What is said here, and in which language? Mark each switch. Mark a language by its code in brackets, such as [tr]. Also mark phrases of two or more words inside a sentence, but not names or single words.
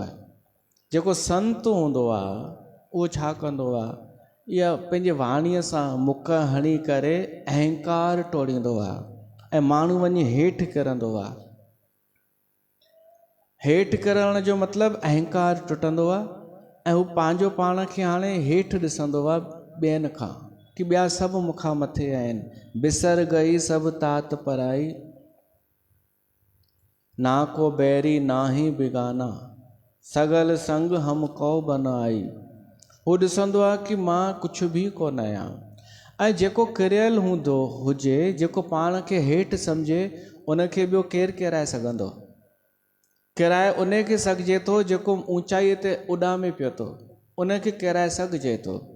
[sd] जेको संत हूंदो आहे उहो छा कंदो आहे, इहा पंहिंजे वाणीअ सां मुक हणी करे अहंकार टोड़ींदो आहे ऐं माण्हू वञी हेठि किरंदो आहे। हेठि किरण जो मतिलबु अहंकार टुटंदो आहे ऐं हू पंहिंजो पाण खे हाणे हेठि ॾिसंदो आहे ॿियनि खां, कि ॿिया सभु मूंखां मथे आहिनि। [pa] बिसर गई सभु तात पराई, ना को बैरी ना ही बिगाना, सगल संग हम कौ बनाई। [sd] हू ॾिसंदो आहे कि मां कुझु बि कोन आहियां। ऐं जेको किरियल हूंदो हुजे, जेको पाण खे हेठि सम्झे, उनखे ॿियो केरु किराए सघंदो? किराए उन खे सघिजे थो जेको ऊचाईअ ते उॾामे पियो थो, उनखे किराए सघिजे थो।